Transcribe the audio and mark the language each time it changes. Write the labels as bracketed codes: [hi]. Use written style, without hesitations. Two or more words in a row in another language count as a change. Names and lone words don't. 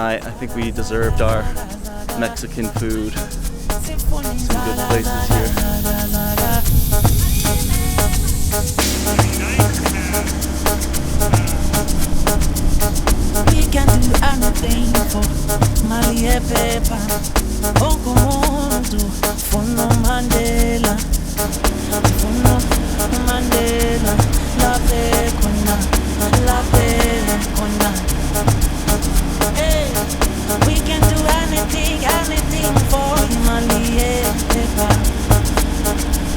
[en] I think we deserved our Mexican food. Some good places here. We can do anything for Malia Pepa. Oko Mondo, Fono Mandela. Fono Mandela, La Pecona, La Pecona. Hey, we can do anything for Malia Pepa.